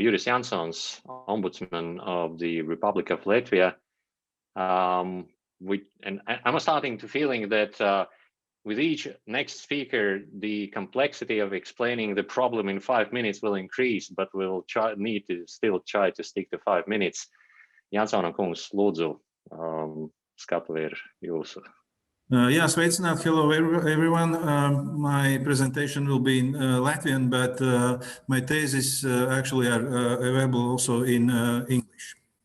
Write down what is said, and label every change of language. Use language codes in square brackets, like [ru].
[en] Juris Jansons, Ombudsman of the Republic of Latvia. And I'm starting to feeling that with each next speaker, the complexity of explaining the problem in 5 minutes will increase, but we'll need to still try to stick to 5 minutes. [lv] Jansona kungs, lūdzu, skatu ir jūsu. [en] Yeah, [lv] sveicināt. [en] Hello, everyone. My presentation will be in Latvian, but my thesis actually are available also in English.